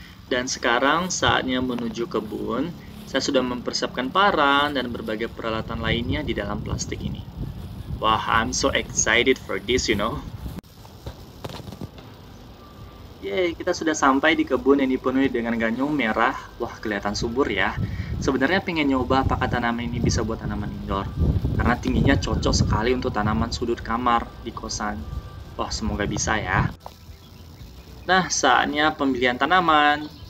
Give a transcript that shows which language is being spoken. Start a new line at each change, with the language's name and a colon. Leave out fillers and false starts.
Indonesian: Dan sekarang saatnya menuju kebun. Saya sudah mempersiapkan parang dan berbagai peralatan lainnya di dalam plastik ini.
English: Wah, I'm so excited for this, you know.
Indonesian: Yeay, kita sudah sampai di kebun yang dipenuhi dengan ganyong merah. Wah, kelihatan subur ya. Sebenarnya pengen nyoba apakah tanaman ini bisa buat tanaman indoor. Karena tingginya cocok sekali untuk tanaman sudut kamar di kosan. Wah, semoga bisa ya. Nah, saatnya pemilihan tanaman.